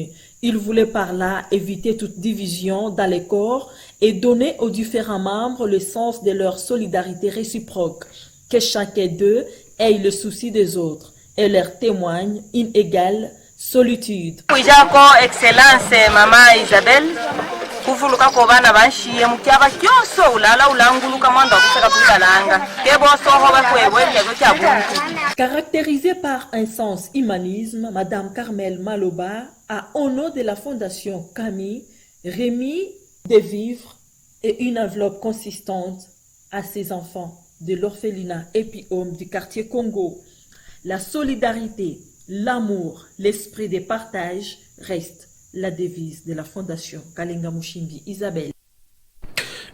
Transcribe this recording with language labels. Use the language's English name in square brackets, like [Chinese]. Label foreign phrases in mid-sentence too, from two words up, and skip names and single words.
[French] Il voulait par là éviter toute division dans les corps et donner aux différents membres le sens de leur solidarité réciproque. Que chacun d'eux ait le souci des autres et leur témoigne une égale solitude. Excellence, Maman Isabelle. [Luba-Katanga] Kuvuluka ko bana banshiye mukyaba kyonso ulala ulanguluka mwanda kusaka kutalanga kebo soho bakwebwe nyego kyabuntu. [French] Caractérisée par un sens humanisme, Madame Carmel Maloba a, au nom de la Fondation Camille, remis des vivres et une enveloppe consistante à ses enfants de l'orphelinat Epi-Homme du quartier Congo. La solidarité, l'amour, l'esprit de partage restent la devise de la Fondation Kalenga Mushimbi Isabelle.